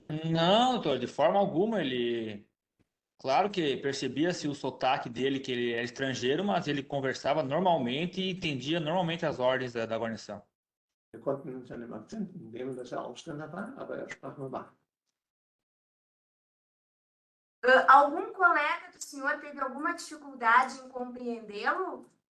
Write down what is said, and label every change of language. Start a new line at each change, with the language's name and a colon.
Portuguese: Não, doutor, de forma alguma ele. Claro que percebia-se o sotaque dele, que ele era estrangeiro, mas ele conversava normalmente e entendia normalmente as ordens da guarnição.
German: Wir konnten seinem Akzent entnehmen, dass Ausländer war, aber sprach normal.
Portuguese: Algum colega do senhor teve alguma dificuldade em compreendê-lo?